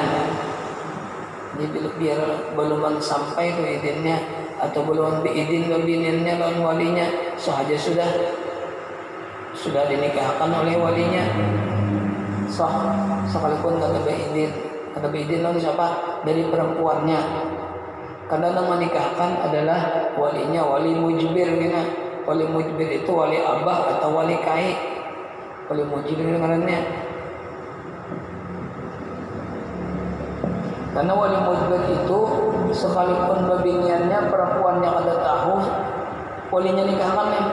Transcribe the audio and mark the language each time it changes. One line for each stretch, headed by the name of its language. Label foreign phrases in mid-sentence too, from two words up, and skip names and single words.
Banjar: Jadi biar belum sampai ke izinnya atau belum diizin ke bininya lawan walinya, sahaja sudah dinikahkan oleh walinya, sah sekalipun kata beizin lawan siapa?
Indonesian: Dari perempuannya. Karena yang menikahkan adalah walinya, wali mujbir gitu.
Banjar: Wali mujbir itu wali abah atau wali kai. Wali mujbir ngarannya. Karena wali mujbir itu sekalipun bebiniannya perempuannya kada tahu, walinya nikahkan ya.